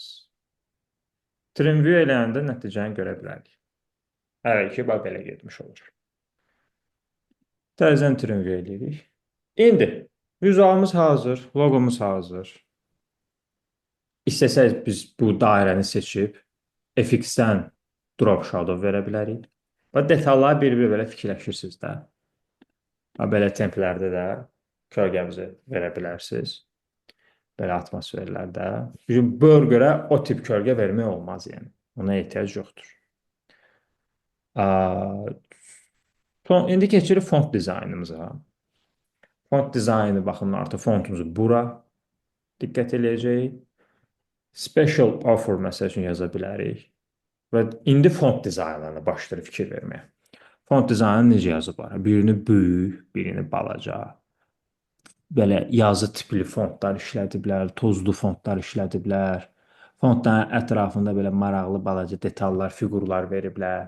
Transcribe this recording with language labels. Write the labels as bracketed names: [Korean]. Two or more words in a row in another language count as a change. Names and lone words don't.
[English] Trim view [Azerbaijani] eləyəndə nəticəni görə bilərik. Hər iki belə getmiş olur. Təzədən [English] trim view [Azerbaijani] eləyirik. İndi vizualımız hazır, loqomuz hazır. İstəsək biz bu dairəni seçib FX-dən [English] drop shadow [Azerbaijani] verə bilərik. Və detalları bir-bir belə fikirləşirsiniz də. Belə templərdə də kölgəmizi verə bilərsiniz. belə atmosferlərdə. Çünki burgerə o tip kölgə vermək olmaz yəni. Ona ehtiyac yoxdur. Aa, İndi keçirik font dizaynımıza. Font dizaynı baxımından artıq fontumuzu bura diqqət eləyəcəyik. [English] Special offer [Azerbaijani] məsəl üçün yaza bilərik. Və indi font dizaynlarına başlayır fikir verməyə. Font dizaynı necə yazıblar? Birini böyük, birini balaca. Belə yazı tipli fontlar işlədiblər, tozlu fontlar işlədiblər. Fontların ətrafında belə maraqlı balaca detallar, fiqurlar veriblər.